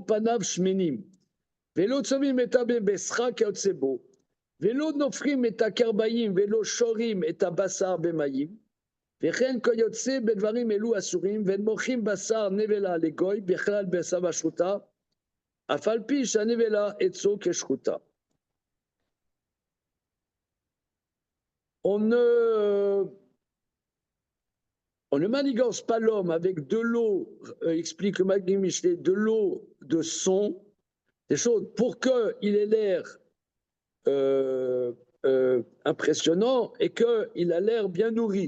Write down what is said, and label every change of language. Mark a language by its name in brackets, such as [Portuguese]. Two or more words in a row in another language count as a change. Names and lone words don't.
[Hebrew] פניו שמנים, ולא צובעים את הבשרה כיוצא בו, ולא נופחים את הקרביים ולא שורים את הבשר במים, וכן כיוצא בדברים אלו אסורים, ואין מוכרים בשר נבלה לגוי, בכלל בשר ושחוטה, אף על פי שהנבלה עצו כשחוטה. [French] On ne manigance pas l'homme avec de l'eau, explique le Maggid Mishlei, de l'eau de son, des choses pour qu'il ait l'air impressionnant et qu'il a l'air bien nourri.